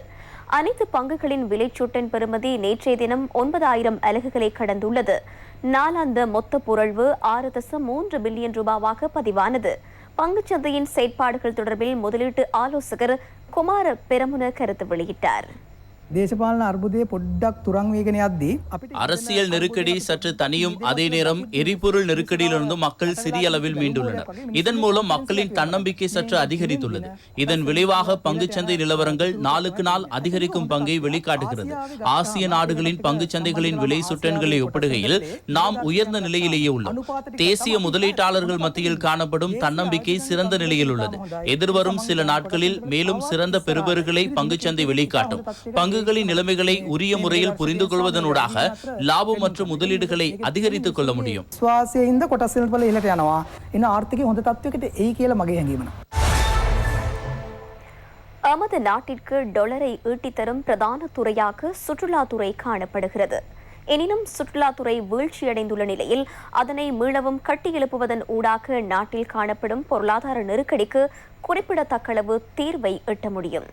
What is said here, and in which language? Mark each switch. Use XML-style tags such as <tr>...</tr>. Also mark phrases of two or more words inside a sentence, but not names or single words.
<ta>அனைத்து பங்குகளின் விலைச்சூட்டின் பெறுமதி நேற்றைய தினம் 9,000 அலகுகளை கடந்துள்ளது. நாளாந்த மொத்த புரள்வு 6.3 பில்லியன் ரூபாவாக பதிவானது. பங்குச்சந்தையின் செயற்பாடுகள் தொடர்பில் முதலீட்டு ஆலோசகர் குமார பெரமுன கருத்து வெளியிட்டார்.</ta> <si>දේශපාලන අර්බුදයේ පොඩ්ඩක් තුරන් වේගෙන යද්දී</si> <ta>அரசியல் நெருக்கடி சற்று தனியும் அதே நேரம் எரிபொருள் நெருக்கடியிலிருந்து மக்கள் சிறிய அளவில் மீண்டுள்ளனர். இதன் மூலம் மக்களின் தன்னம்பிக்கை சற்று அதிகரித்துள்ளது. இதன் விளைவாக பங்குச்சந்தை நிலவரங்கள் நாளுக்கு நாள் அதிகரிக்கும் பங்கை வெளிக்காட்டுகிறது. ஆசிய நாடுகளின் பங்குச்சந்தைகளின் விலை சுட்டன்களை ஒப்பிடுகையில் நாம் உயர்ந்த நிலையிலேயே உள்ளோம். தேசிய முதலீட்டாளர்கள் மத்தியில் காணப்படும் தன்னம்பிக்கை சிறந்த நிலையில் உள்ளது. எதிர்வரும் சில நாட்களில் மேலும் சிறந்த பெறுபேறுகளை பங்குச்சந்தை வெளிக்காட்டும். பங்குகளின் நிலைமைகளை உரிய முறையில் புரிந்து கொள்வதனூடாக லாபம் மற்றும் முதலீடுகளை அதிகரித்துக் கொள்ள முடியும்.</ta> <si>ස්වාසයෙන්ද කොටස් වල ඉහළට යනවා. එන ආර්ථිකය හොඳ තත්වයකට එයි කියලා මගේ හැඟීම.</si> <ta>நமது நாட்டிற்கு டொலரை ஈட்டித்தரும் பிரதான துறையாக சுற்றுலாத்துறை காணப்படுகிறது. எனினும் சுற்றுலாத்துறை வீழ்ச்சியடைந்துள்ள நிலையில் அதனை மீளவும் கட்டியெழுப்புவதன் ஊடாக நாட்டில் காணப்படும் பொருளாதார நெருக்கடிக்கு குறிப்பிடத்தக்களவு தீர்வை எட்ட முடியும்.</ta>